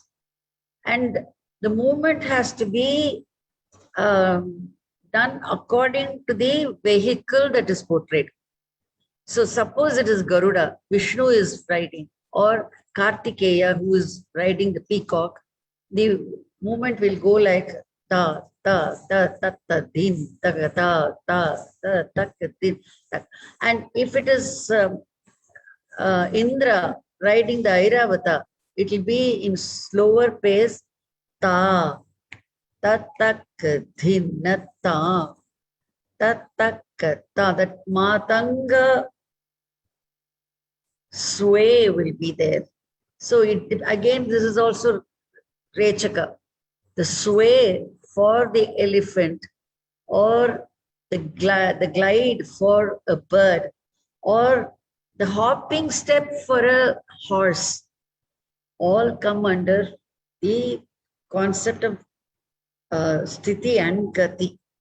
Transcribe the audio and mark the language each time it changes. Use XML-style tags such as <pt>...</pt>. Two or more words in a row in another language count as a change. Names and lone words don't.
<en>And the movement has to be done according to the vehicle that is portrayed. So suppose it is Garuda, Vishnu is riding, or Kartikeya, who is riding the peacock, the movement will go like ta, ta, ta, ta, ta, din, ta, ta, ta, ta, ta, din, ta. And if it is Indra riding the Airavata, it will be in slower pace, ta, ta, ta, din, ta, ta, ta, ta. That matanga sway will be there. So again, this is also Rechaka. The sway for the elephant, or the glide for a bird, or the hopping step for a horse, all come under the concept of Sthiti and Gati.</en>